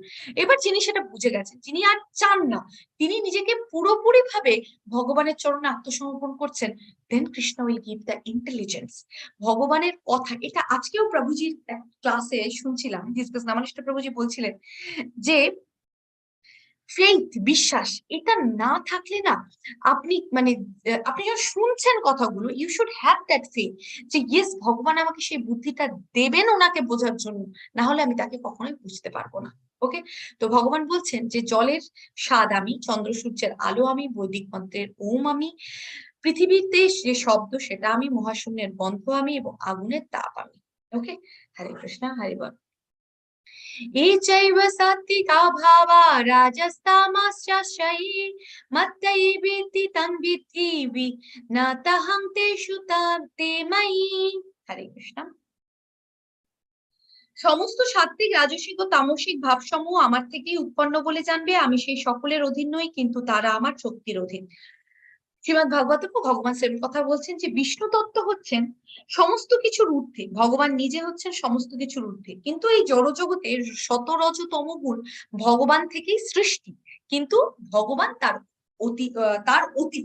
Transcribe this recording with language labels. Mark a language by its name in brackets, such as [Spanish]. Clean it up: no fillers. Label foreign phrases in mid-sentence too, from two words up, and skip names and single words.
[Bangla] এবার যিনি সেটা বুঝে গেছেন, যিনি আর চান না, তিনি নিজেকে পুরোপুরি ভাবে ভগবানের চরণে আত্মসমর্পণ করছেন, [English] then Krishna will give the intelligence. [Bangla] ভগবানের কথা, এটা আজকেও প্রভুজির ক্লাসে শুনছিলাম, নামানিষ্ঠ প্রভুজি বলছিলেন যে ফেইথ, বিশ্বাস, এটা না থাকলে না আপনি মানে আপনি যখন শুনছেন কথাগুলো, [English] you should have that faith [Bangla] যে ইয়েস, ভগবান আমাকে সেই বুদ্ধিটা দেবেন ওনাকে বোঝার জন্য, না হলে আমি তাকে কখনোই বুঝতে পারবো না। ওকে, তো ভগবান বলছেন যে জলের স্বাদ আমি, চন্দ্র সূর্যের আলো আমি, বৈদিক মন্ত্রের ওম আমি, পৃথিবীতে যে শব্দ সেটা আমি, মহাশূন্যের গন্ধ আমি, এবং আগুনের তাপ আমি। ওকে, হরে কৃষ্ণ, হরে বল। [Sanskrit] ये चैव सात्विका भावा राजस्तामश्चाश्रये मत्तैवेति तं विद्धि विज्ञातहं तेषु ते मयि। [Bangla] হরে কৃষ্ণ। সমস্ত সাত্ত্বিক রাজসিক ও তামসিক ভাবসমূহ আমার থেকেই উৎপন্ন বলে জানবে। আমি সেই সকলের অধীন নই, কিন্তু তারা আমার শক্তির অধীন। শ্রীমদ ভাগবত ভগবান শ্রীর কথা বলছেন যে বিষ্ণু তত্ত্ব হচ্ছেন সমস্ত কিছুর ঊর্ধ্বে, ভগবান নিজে হচ্ছেন সমস্ত কিছুর ঊর্ধ্বে, কিন্তু এই জড়জগতের শত রজ তমগুণ ভগবান থেকেই সৃষ্টি, কিন্তু ভগবান তার অতীত।